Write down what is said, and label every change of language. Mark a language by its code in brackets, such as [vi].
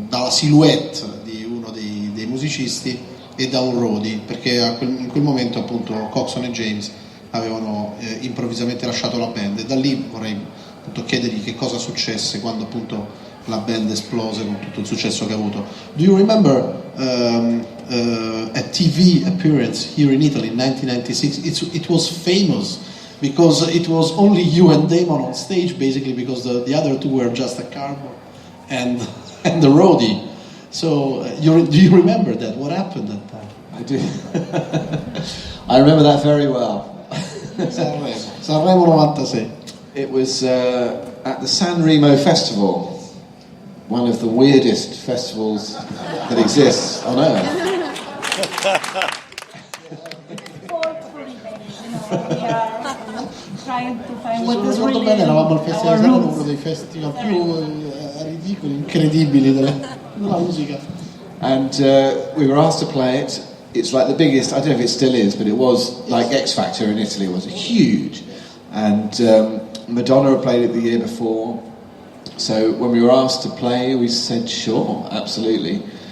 [it] silhouette di uno dei musicisti e da un roadie, perché in quel momento appunto Coxon e James avevano improvvisamente lasciato la band, e da lì vorrei appunto chiedergli che cosa successe quando appunto la band esplose con tutto il successo che ha avuto. [en] Do you remember a TV appearance here in Italy in 1996? It was famous because it was only you and Damon on stage, basically, because the other two were just a cardboard and the roadie. So do you remember that? What happened that time? I do. I remember that very well. Sanremo 96. It was at the Sanremo Festival, one of the weirdest festivals that exists on earth. [it] Se ricordo bene, eravamo al Festival di Sanremo, uno dei festival più ridicoli, incredibili della musica. [en] And we were asked to play it. It's like the biggest, I don't know if it still is, but it was like X Factor in Italy. It was huge. And Madonna had played it the year before. So when we were asked to play, we said, sure, absolutely.